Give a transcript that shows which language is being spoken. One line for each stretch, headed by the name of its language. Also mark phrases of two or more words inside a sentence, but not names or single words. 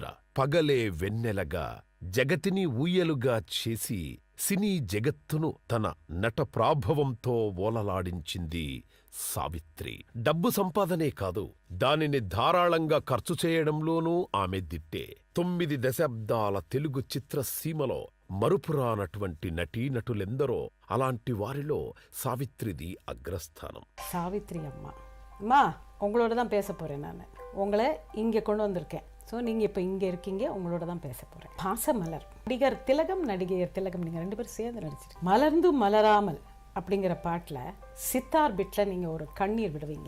Telugu: పగలే వెన్నెలగా, జగతిని ఊయలుగా చేసి సినీ జగత్తును తన నట ప్రాభవంతో ఓలలాడించింది సావిత్రి. డబ్బు సంపాదనే కాదు, దానిని ధారాళంగా ఖర్చు చేయడంలోనూ ఆమె దిట్టే. 9 దశాబ్దాల తెలుగు చిత్రసీమలో మరుపురానటువంటి నటీనటులెందరో, అలాంటి వారిలో సావిత్రిది అగ్రస్థానం.
Tamil: சாவித்ரி அம்மா, அம்மா உங்களோட தான் பேச போகிறேன். நான் உங்களை இங்கே கொண்டு வந்திருக்கேன். ஸோ நீங்கள் இப்போ இங்கே இருக்கீங்க, உங்களோட தான் பேச போகிறேன். பாசமலர், நடிகர் திலகம், நடிகையர் திலகம், நீங்கள் 2 பேரும் சேர்ந்து நடிச்சிட்டு மலர்ந்து மலராமல் அப்படிங்கிற பாட்டில் சித்தார் பிட்டில் நீங்கள் ஒரு கண்ணீர் விடுவீங்க.